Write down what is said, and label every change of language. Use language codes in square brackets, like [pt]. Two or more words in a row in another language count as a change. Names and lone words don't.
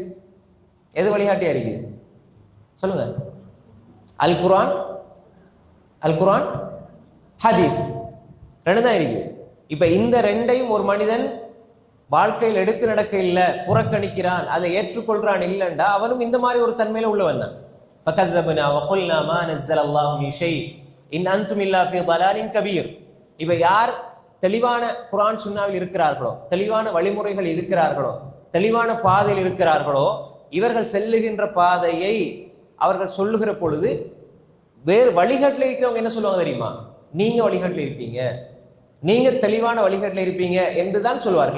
[ta] எது வழிகாட்டியா இருக்குது சொல்லுங்க? அல் குர்ஆன், அல் குர்ஆன், ஹதீஸ், ரெண்டு தான் இருக்குது. இப்ப இந்த ரெண்டையும் ஒரு மனிதன் வாழ்க்கையில் எடுத்து நடக்க இல்லை, புறக்கணிக்கிறான், அதை ஏற்றுக்கொள்றான் இல்லைண்டா அவனும் இந்த மாதிரி ஒரு தன்மையில உள்ளவன் தான். [ar] فَكَذَّبْنَا وَقُلْنَا مَا نَزَّلَ اللَّهُ مِنْ شَيْءٍ إِنْ أَنْتُمْ إِلَّا فِي ضَلَالٍ كَبِيرٍ. [ta] இப்ப யார் தெளிவான குர்ஆன் சுன்னாவில் இருக்கிறார்களோ, தெளிவான வழிமுறைகள் இருக்கிறார்களோ, தெளிவான பாதையில் இருக்கிறார்களோ, இவர்கள் செல்லுகின்ற பாதையை அவர்கள் சொல்லுகிற பொழுது வேறு வழிகாட்டில் இருக்கிறவங்க என்ன சொல்லுவாங்க தெரியுமா? நீங்க வழிகாட்டில் இருப்பீங்க, நீங்க தெளிவான வழிகாட்டில் இருப்பீங்க என்றுதான் சொல்வார்கள்.